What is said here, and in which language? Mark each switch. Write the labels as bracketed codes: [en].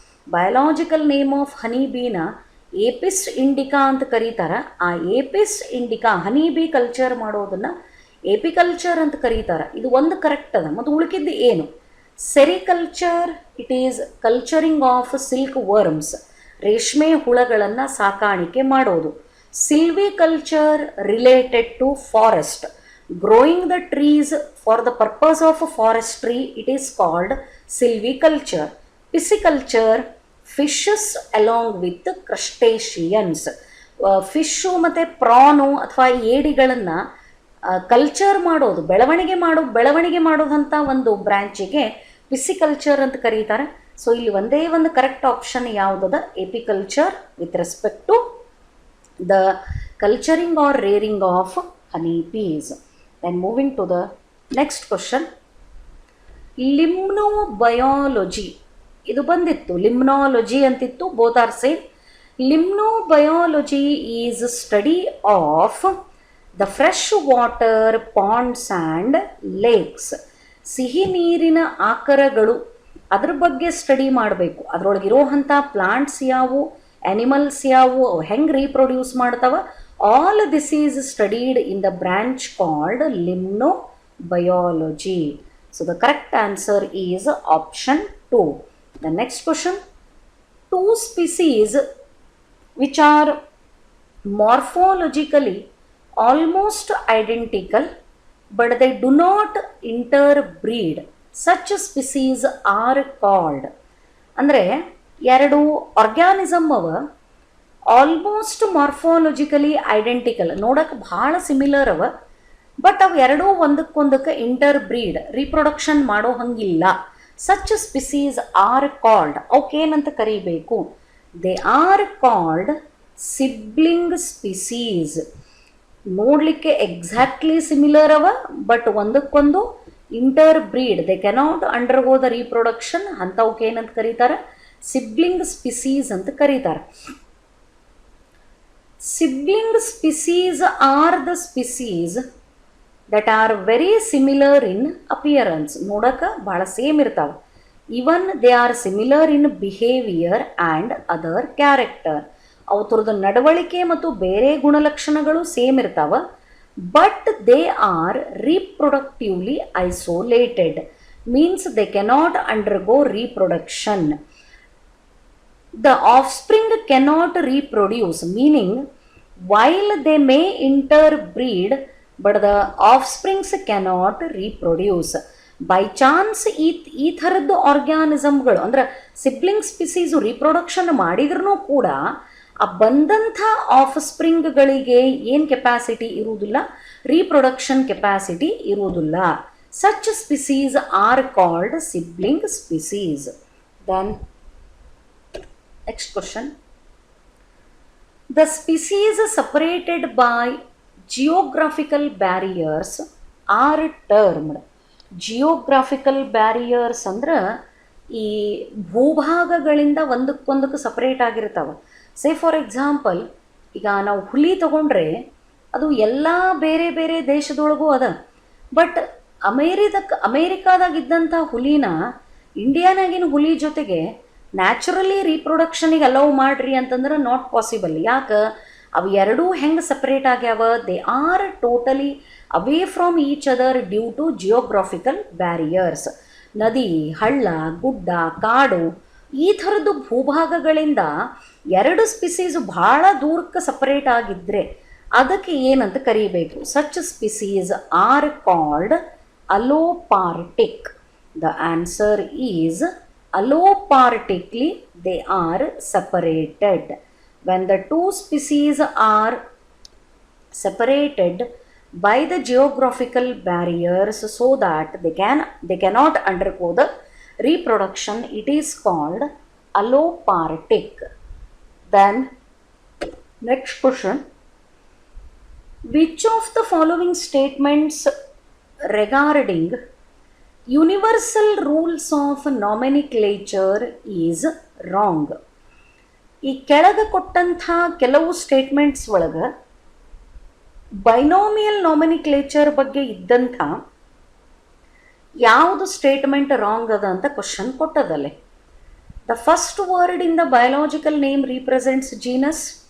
[kn] Biological name of ಹನಿಬೀನ ಏಪಿಸ್ Indica ಅಂತ ಕರೀತಾರೆ. ಆ ಏಪಿಸ್ ಇಂಡಿಕಾ ಹನಿಬಿ ಕಲ್ಚರ್ ಮಾಡೋದನ್ನು ಎಪಿಕಲ್ಚರ್ ಅಂತ ಕರೀತಾರೆ. ಇದು ಒಂದು ಕರೆಕ್ಟ್ ಅದ. ಮತ್ತು ಉಳ್ಕಿದ್ದು ಏನು? [en] sericulture, it is culturing of silk worms, [kn] ರೇಷ್ಮೆ ಹುಳಗಳನ್ನು ಸಾಕಾಣಿಕೆ ಮಾಡೋದು. [en] Silviculture related to forest, growing the trees for the purpose of forestry, it is called silviculture. Pisciculture, fishes along with crustaceans. [kn] Fish ಮತ್ತು ಪ್ರಾನು ಅಥವಾ ಏಡಿಗಳನ್ನು ಕಲ್ಚರ್ ಮಾಡೋದು, ಬೆಳವಣಿಗೆ ಮಾಡೋದಂಥ ಒಂದು ಬ್ರ್ಯಾಂಚಿಗೆ ಪಿಸಿಕಲ್ಚರ್ ಅಂತ ಕರೀತಾರೆ. ಸೊ ಇಲ್ಲಿ ಒಂದೇ ಒಂದು correct option ಯಾವುದದ? [en] Apiculture with respect to the culturing or rearing of honey bees. Then moving to the next question. [kn] ಲಿಮ್ನೋಬಯಾಲಜಿ ಇದು ಬಂದಿತ್ತು, ಲಿಮ್ನಾಲಜಿ ಅಂತಿತ್ತು, [en] Both are same. Limnobiology is study of the fresh water ponds and lakes. [kn] ಸಿಹಿ ನೀರಿನ ಆಕರಗಳು, ಅದ್ರ ಬಗ್ಗೆ study ಮಾಡಬೇಕು. ಅದರೊಳಗಿರೋವಂಥ plants ಯಾವುವು, animals ಯಾವುವು, ಹೆಂಗೆ ರೀಪ್ರೊಡ್ಯೂಸ್ ಮಾಡ್ತಾವ, [en] all this is studied in the branch called limnobiology. So the correct answer is option 2. The next question. Two species which are morphologically almost identical but they do not interbreed, such species are called. [kn] ಅಂದರೆ ಎರಡು organism ಅವ, almost morphologically identical, ನೋಡೋಕೆ ಭಾಳ similar ಅವ, but ಅವು ಎರಡೂ ಒಂದಕ್ಕೊಂದಕ್ಕೆ ಇಂಟರ್ಬ್ರೀಡ್, reproduction ಮಾಡೋ ಹಂಗಿಲ್ಲ. [en] such species are called, [kn] ಅವಕ್ಕೇನಂತ ಕರೀಬೇಕು? [en] They are called sibling species. [kn] ನೋಡಲಿಕ್ಕೆ ಎಕ್ಸಾಕ್ಟ್ಲಿ ಸಿಮಿಲರ್ ಅವ, ಬಟ್ ಒಂದಕ್ಕೊಂದು ಇಂಟರ್ಬ್ರೀಡ್, [en] They cannot undergo the reproduction. [kn] ಅಂಥವಕ್ಕೇನಂತ ಕರೀತಾರೆ? ಸಿಬ್ಲಿಂಗ್ ಸ್ಪಿಸೀಸ್ ಅಂತ ಕರೀತಾರೆ. [en] Sibling species are the species that are very similar in appearance. [kn] ನೋಡಕ್ಕೆ ಭಾಳ ಸೇಮ್ ಇರ್ತಾವೆ. [en] Even they are similar in behaviour and other character. [kn] ಅವ್ರದ್ದು ನಡವಳಿಕೆ ಮತ್ತು ಬೇರೆ ಗುಣಲಕ್ಷಣಗಳು ಸೇಮ್ ಇರ್ತಾವೆ, [en] But they are reproductively isolated, means they cannot undergo reproduction. The offspring cannot reproduce, meaning while they may interbreed, but the offsprings cannot reproduce. By chance [kn] ಈ ಥರದ್ದು ಆರ್ಗ್ಯಾನಿಸಮ್ಗಳು ಅಂದರೆ sibling ಸ್ಪಿಸೀಸು reproduction ಮಾಡಿದ್ರೂ ಕೂಡ ಆ ಬಂದಂಥ ಆಫ್ ಸ್ಪ್ರಿಂಗ್ಗಳಿಗೆ ಏನು ಕೆಪಾಸಿಟಿ ಇರುವುದಿಲ್ಲ, ರೀಪ್ರೊಡಕ್ಷನ್ ಕೆಪಾಸಿಟಿ ಇರುವುದಿಲ್ಲ. [en] Such species are called sibling species. Then next question. The species separated by geographical barriers are termed. [kn] Geographical barriers ಅಂದ್ರೆ ಈ ಭೂಭಾಗಗಳಿಂದ ಒಂದಕ್ಕೊಂದಕ್ಕೆ ಸಪ್ರೇಟ್ ಆಗಿರ್ತಾವೆ. [en] say for example, [kn] ಈಗ ನಾವು ಹುಲಿ ತಗೊಂಡ್ರೆ ಅದು ಎಲ್ಲ ಬೇರೆ ಬೇರೆ ದೇಶದೊಳಗೂ ಅದ. ಬಟ್ ಅಮೇರಿಕಾದಾಗಿದ್ದಂಥ ಹುಲಿನ ಇಂಡಿಯಾನಾಗಿನ ಹುಲಿ ಜೊತೆಗೆ ನ್ಯಾಚುರಲಿ ರೀಪ್ರೊಡಕ್ಷನಿಗೆ ಅಲೌ ಮಾಡ್ರಿ ಅಂತಂದ್ರೆ [en] Not possible. [kn] ಯಾಕೆ? ಅವು ಎರಡೂ ಹೆಂಗೆ ಸಪ್ರೇಟ್ ಆಗ್ಯಾವ? [en] They are totally away from each other due to geographical barriers. [kn] ನದಿ, ಹಳ್ಳ, ಗುಡ್ಡ, ಕಾಡು ಈ ಥರದ್ದು ಭೂಭಾಗಗಳಿಂದ ಎರಡು ಸ್ಪಿಸೀಸ್ ಭಾಳ ದೂರಕ್ಕೆ ಸಪ್ರೇಟ್ ಆಗಿದ್ದರೆ ಅದಕ್ಕೆ ಏನಂತ ಕರೀಬೇಕು? [en] Such species are called allopatric. The answer is allopartically they are separated. When the two species are separated by the geographical barriers so that they cannot undergo the reproduction, it is called allopartic. Then next question, which of the following statements regarding universal rules of nomenclature is wrong? [kn] ಈ ಕೆಳಗೆ ಕೊಟ್ಟಂಥ ಕೆಲವು statements ಒಳಗೆ binomial ನಾಮಿನಿಕ್ಲೇಚರ್ ಬಗ್ಗೆ ಇದ್ದಂಥ ಯಾವುದು statement wrong ಅದ ಅಂತ question ಕೊಟ್ಟದಲ್ಲೇ. [en] The first word in the biological name represents genus.